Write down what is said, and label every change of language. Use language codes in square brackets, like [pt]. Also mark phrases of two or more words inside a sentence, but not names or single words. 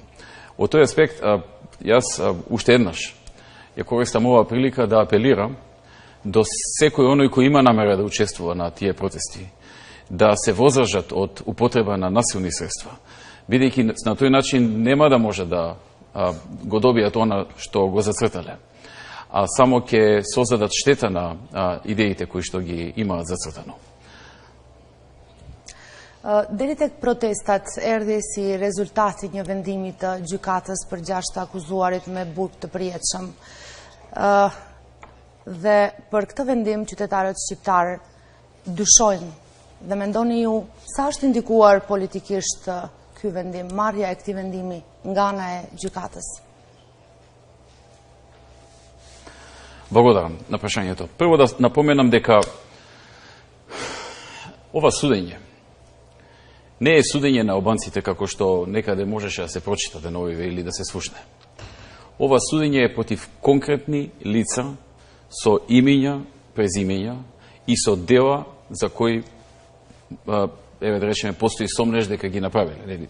[mk] Од тој аспект, јас уште еднаш ја користам оваа прилика да апелирам до секој оној кој има намера да учествува на тие протести, да се воздржат од употреба на насилни средства, бидејќи на тој начин нема да може да го добијат она што го зацртале, а само ќе создадат штета на идеите кои што ги имаат зацртано. [sq] Deri tek protestat erdhi si rezultati një vendimi të gjykatës për 6 akuzuarit me burg të përjetshëm. Dhe për këtë vendim qytetarët shqiptar dyshojnë dhe mendoni ju sa është indikuar politikisht ky vendim, marrja e këtij vendimi nga ana e gjykatës? [mk] Благодарам на прашањето. Прво да напоменам дека ова судење не е судење на албанците како што некаде можеше да се прочита деновиве или да се слушне. Ова судење е против конкретни лица со имиња, презимења и со дела за кои, еве да речеме, постои сомнеж дека ги направиле.